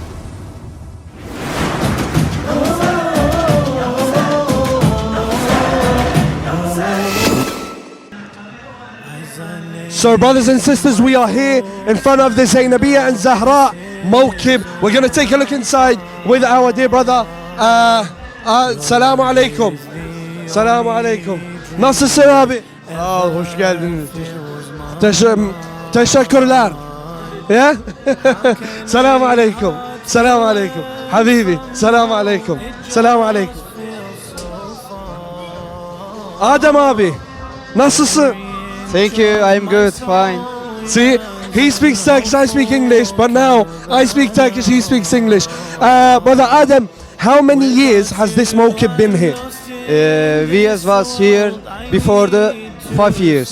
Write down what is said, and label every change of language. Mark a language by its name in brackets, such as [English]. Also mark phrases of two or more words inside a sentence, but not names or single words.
[English] So brothers and sisters, we are here in front of the Zainabiyya and Zahra Mawkib. We're going to take a look inside with our dear brother. [Arabic] السلام عليكم. السلام عليكم. [Turkish] Nasılsın abi? Hoş geldiniz. Teşekkürler. Ya? [Arabic] السلام عليكم. السلام عليكم. حبيبي. السلام عليكم. السلام عليكم. [Turkish] Adem abi. Nasılsın? [English] Thank you, I'm good, fine. See, he speaks Turkish, I speak English, but now I speak Turkish, he speaks English. Brother Adam, how many years has this Mawkib been here? We was here before the 5 years.